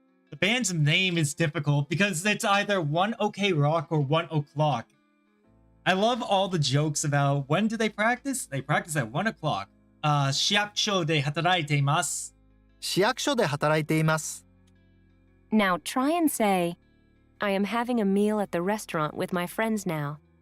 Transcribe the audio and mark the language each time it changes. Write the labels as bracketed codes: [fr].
[en] The band's name is difficult because it's either 1 OK rock or 1 o'clock. I love all the jokes about when do they practice? They practice at 1 o'clock. [ja] 市役所で働いています。市役所で働いています。 [en] Now try and say, I am having a meal at the restaurant with my friends now.